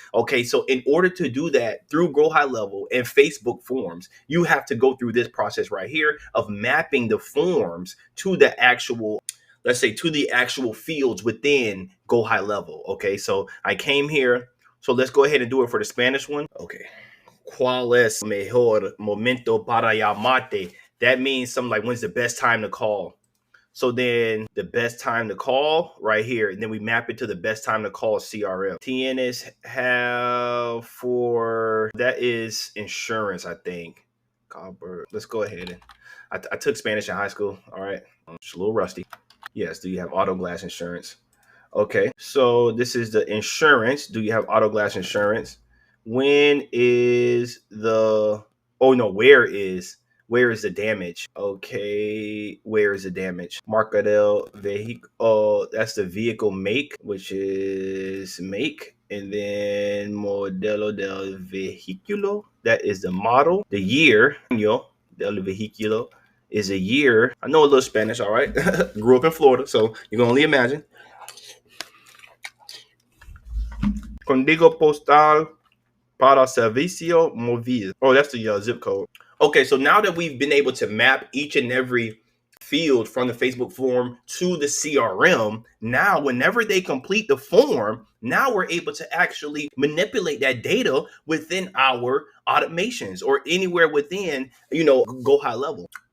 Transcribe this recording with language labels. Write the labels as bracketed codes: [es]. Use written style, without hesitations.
[en] Okay, so in order to do that through Go High Level and Facebook forms, you have to go through this process right here of mapping the forms to the actual, let's say, to the actual fields within Go High Level. Okay, so I came here. So let's go ahead and do it for the Spanish one. Okay. [es] ¿Cuál es mejor momento para llamarte? [en] That means something like, when's the best time to call? So then the best time to call right here, and then we map it to the best time to call CRM. TNS have for, that is insurance, I think. Let's go ahead and I took Spanish in high school. All right, it's a little rusty. Yes, do you have auto glass insurance? Okay, so this is the insurance. Do you have auto glass insurance? When is the, oh no, where is the damage? Okay, where is the damage? [es] Marca del vehicle. [en] Oh, that's the vehicle make, which is make. And then [es] modelo del vehículo. [en] That is the model. The year, [es] año del vehículo, [en] is a year. I know a little Spanish, all right. Grew up in Florida, so you can only imagine. [es] Código postal para servicio móvil. [en] Oh, that's the zip code. Okay, so now that we've been able to map each and every field from the Facebook form to the CRM, now whenever they complete the form, now we're able to actually manipulate that data within our automations or anywhere within, Go High Level.